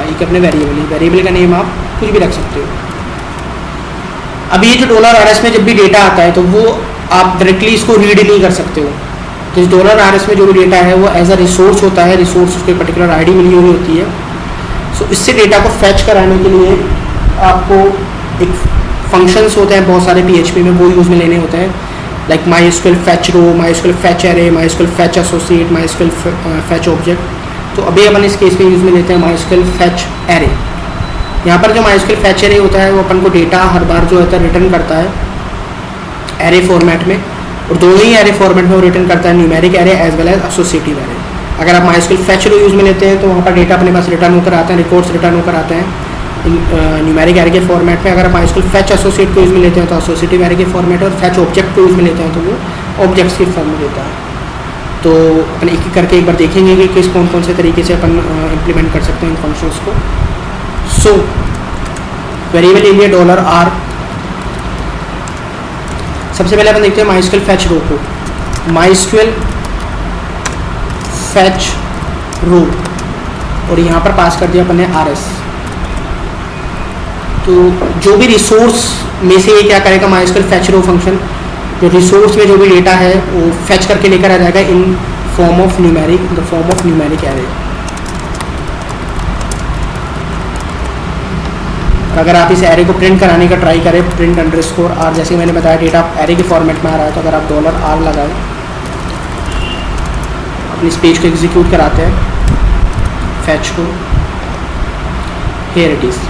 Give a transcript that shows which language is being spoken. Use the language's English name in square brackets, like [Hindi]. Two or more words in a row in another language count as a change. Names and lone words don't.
[Hindi] एक अपने वेरिएबल का नेम आप कुछ भी रख सकते हो। अब ये जो $RS में जब भी डेटा आता है तो वो आप डायरेक्टली इसको रीड नहीं कर सकते हो। तो इस $RS में जो भी डेटा है वो [English] as a resource [Hindi] होता है, रिसोर्स उसको एक [English] particular ID [Hindi] मिली हुई होती है। सो इससे डेटा को फैच कराने के लिए आपको एक फंक्शंस होते हैं बहुत सारे PHP में, वो यूज़ में लेने होते हैं, लाइक MySQL fetch row, MySQL fetch array, MySQL fetch associate, MySQL fetch object। तो अभी अपन इस केस में यूज़ में लेते हैं MySQL fetch array। यहाँ पर जो MySQL fetch array होता है वो अपन को डेटा हर बार जो होता है रिटर्न करता है [English] array format [Hindi] में, और दोनों ही [English] array format [Hindi] में वो रिटर्न करता है [English] numeric array as well as associative array. [Hindi] अगर आप MySQL fetch row यूज़ में लेते हैं तो वहाँ पर डेटा अपने पास रिटर्न होकर आते हैं, रिकॉर्ड्स रिटर्न होकर आते हैं [English] numeric array [Hindi] के फॉर्मेट में। अगर आप MySQL fetch associate को यूज़ में लेते हैं तो [English] associative array [Hindi] के फॉर्मेट, और fetch object को यूज़ में लेते हैं तो वो ऑब्जेक्ट्स के फॉर्म में देता है। तो अपन एक एक करके एक बार देखेंगे कि किस कौन कौन से तरीके से अपन इम्प्लीमेंट कर सकते हैं इन फंक्शंस को। सो वेरिएबल ले लिया $R। सबसे पहले अपन देखते हैं MySQL fetch row को। MySQL fetch row और यहाँ पर पास कर दिया अपन ने RS। तो जो भी रिसोर्स में से ये क्या करेगा MySQL fetch row फंक्शन, जो रिसोर्स में जो भी डेटा है वो फैच करके लेकर आ जाएगा [English] in form of numeric, the form of numeric array. [Hindi] अगर आप इस एरे को प्रिंट कराने का ट्राई करें, प्रिंट _r, जैसे मैंने बताया डेटा एरे के फॉर्मेट में आ रहा है, तो अगर आप $R लगाएं अपनी इस पेज को एग्जीक्यूट कराते हैं फैच को, [English] here it is.